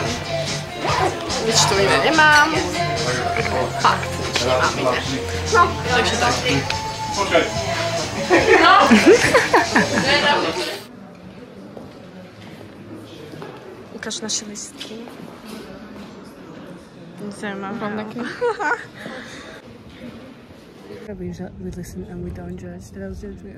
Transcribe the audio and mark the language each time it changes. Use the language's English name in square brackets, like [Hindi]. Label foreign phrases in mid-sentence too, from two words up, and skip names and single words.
[Slovak] Nič tu iné nemám. Fakt, nič nemám iné. No, takže tak. No. Ukáž naše listky. Zaujímavé. [English] We listen and we don't judge. [Slovak] Teda judžujem.